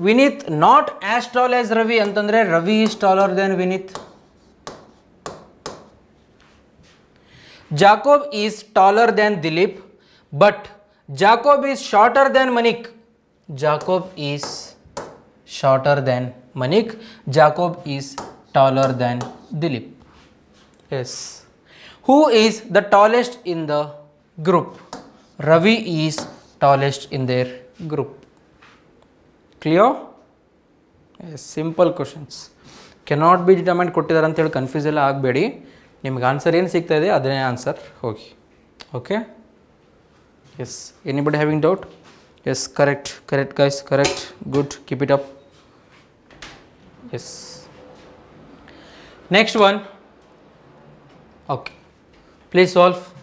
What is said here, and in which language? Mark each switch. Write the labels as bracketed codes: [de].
[en] Vineet not as tall as Ravi ಅಂತಂದರೆ Ravi is taller than Vineet. Jacob is taller than Dilip but Jacob is shorter than Manik. Jacob is shorter than Manik. Jacob is taller than Dilip. Yes. Who is the tallest in the group? Ravi is tallest in their group. Clear? Yes, simple questions. Cannot be determined [kn] ಕೊಟ್ಟಿದ್ದಾರೆ ಅಂತ ಹೇಳಿ confuse ಎಲ್ಲ ಆಗಬೇಡಿ. ನಿಮ್ಗೆ answer ಏನು ಸಿಗ್ತಾ ಇದೆ ಅದನ್ನೇ ಆನ್ಸರ್ ಹೋಗಿ. [en] Okay. Yes, anybody having doubt? Yes, correct guys, correct, good, keep it up. Yes. Next one. Okay, please solve.